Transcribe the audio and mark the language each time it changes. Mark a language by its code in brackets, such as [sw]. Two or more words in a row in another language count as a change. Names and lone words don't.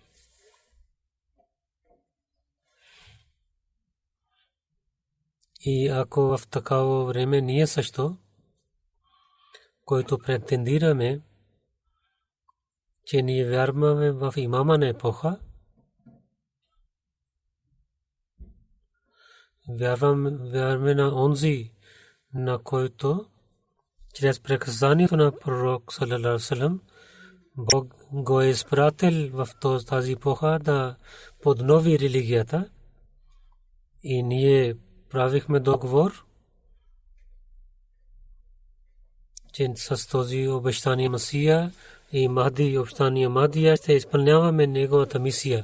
[bg] И ако в такава време ние също, който претендираме, че ние вярваме в имама на епоха, вярваме на онзи, на който чрез приказанието на пророк [ar] صلى الله عليه وسلم [bg] Бог го е изпратил в тази епоха да поднови религията. И ние правихме договор, че с този обещания Месия и Махди, обещания Махдия, ще изпълняваме неговата мисия.